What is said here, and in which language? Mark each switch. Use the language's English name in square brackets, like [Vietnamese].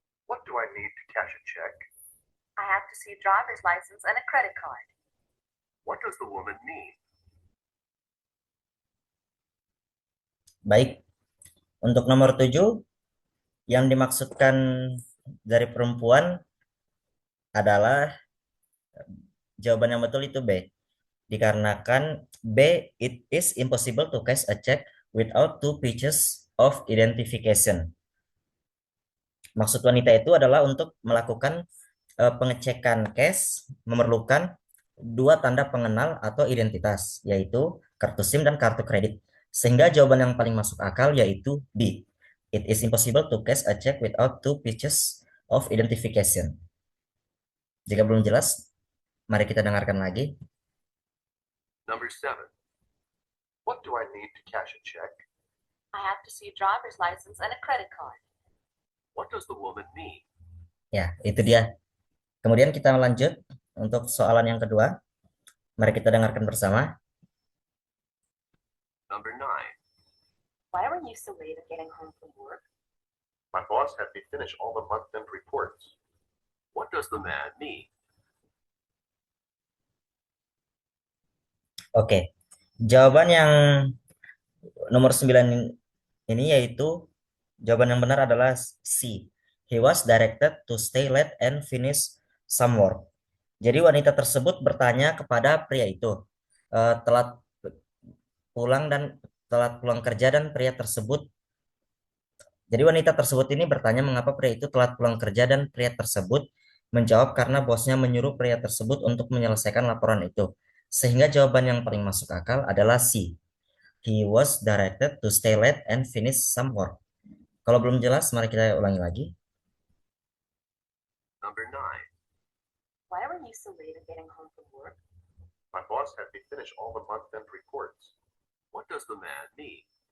[English] What do I need to cash a check? I have to see a driver's license and a credit card. What does the woman mean? [Indonesian] Baik, untuk nomor 7, yang dimaksudkan dari perempuan adalah jawaban yang betul itu B. Dikarenakan [English] B, it is impossible to cash a check without 2 pieces of identification. [Indonesian] Maksud wanita itu adalah untuk melakukan pengecekan cash memerlukan 2 tanda pengenal atau identitas, yaitu kartu SIM dan kartu kredit. Sehingga jawaban yang paling masuk akal yaitu B. [English] It is impossible to cash a check without two pieces of identification. [Indonesian] Jika belum jelas, mari kita dengarkan lagi. [English] Number 7. What do I need to cash a check? I have to see a driver's license and a credit card. What does the woman need? [Indonesian] Ya, itu dia. Kemudian kita lanjut untuk soalan yang kedua. Mari kita dengarkan bersama. [English] Number 9. Why were you so late in getting home from work? My boss had me finish all the month-end reports. What does the man need? [Indonesian] Oke. Jawaban yang nomor 9 ini yaitu jawaban yang benar adalah C. [English] He was directed to stay late and finish some work. [Indonesian] Jadi wanita tersebut bertanya kepada pria itu, telat pulang kerja dan pria tersebut. Jadi wanita tersebut ini bertanya mengapa pria itu telat pulang kerja dan pria tersebut menjawab karena bosnya menyuruh pria tersebut untuk menyelesaikan laporan itu. Sehingga jawaban yang paling masuk akal adalah C. [English] He was directed to stay late and finish some work. [Indonesian] Kalau belum jelas, mari kita ulangi lagi. [English] Number 9. Why were you so late in getting home from work? My boss had me finish all the month-end reports. What does the man need?